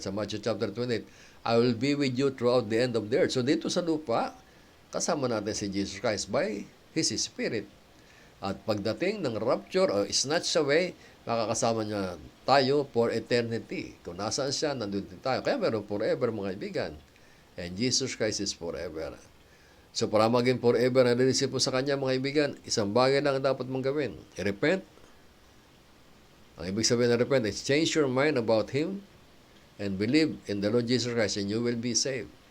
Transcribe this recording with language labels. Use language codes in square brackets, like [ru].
[en] Sa Matthew chapter 28, I will be with you throughout the end of the earth. So, [tl] dito sa lupa, kasama natin si [en] Jesus Christ by His Spirit. [tl] At pagdating ng rapture o snatch away, makakasama niya tayo [en] for eternity. [tl] Kung nasaan siya, nandun din tayo. Kaya meron forever, mga kaibigan. [en] And Jesus Christ is forever. [tl] So para maging forever na nilisip mo sa Kanya, mga kaibigan, isang bagay lang ang dapat mong gawin. I-repent. Ang ibig sabihin ng [en] repent is change your mind about Him and believe in the Lord Jesus Christ and you will be saved.